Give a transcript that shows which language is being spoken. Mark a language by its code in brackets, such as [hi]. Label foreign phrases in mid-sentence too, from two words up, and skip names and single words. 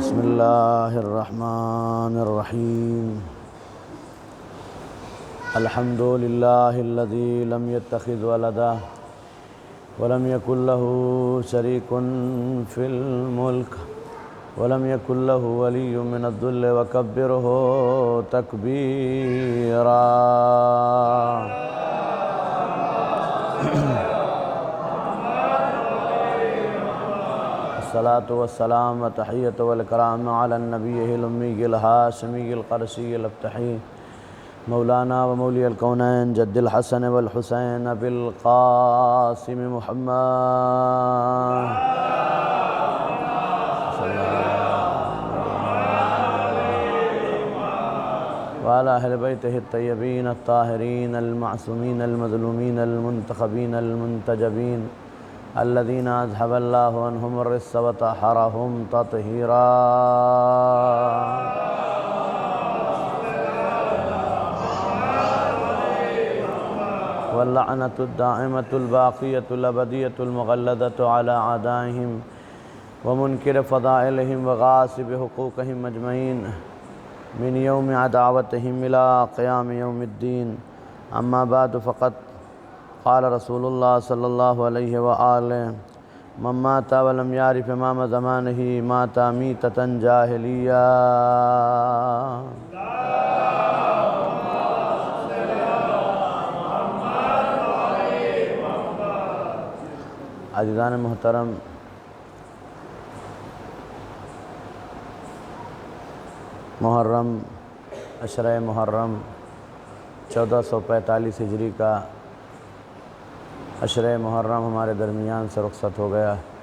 [ar] بسم اللہ الرحمن الرحیم الحمد للہ الذی لم يتخذ ولدا ولم يكن له شریک فی الملک ولم يكن له ولی من الذل وکبرہ تکبیرا۔ الصلاة والسلام والتحیۃ والکرام علی النبی الامی الہاشمی القرشی الابتحی مولانا و مولی الکونین جد الحسن والحسین ابی القاسم محمد وعلی اہل بیتہ الطیبین الطاہرین المعصومین المظلومین المنتخبین المنتجبین الذین اذهب اللہ عنہم الرجس وطہرہم تطہیرا۔ واللعنۃ الدائمۃ الباقیۃ الابدیۃ المغلظۃ علی اعدائہم ومنکر فضائلہم وغاصب حقوقہم اجمعین من یوم عداوتہم الی قیام یوم الدین۔ اما بعد فقد قال رسول اللہ صلی اللہ علیہ وآلہ من مات ولم یعرف امام زمانہ مات میتۃ جاہلیہ۔ [ur] عزیزان محترم، محرم، عشرہ محرم 1445 ہجری کا عشرہ محرم ہمارے درمیان سے رخصت ہو گیا۔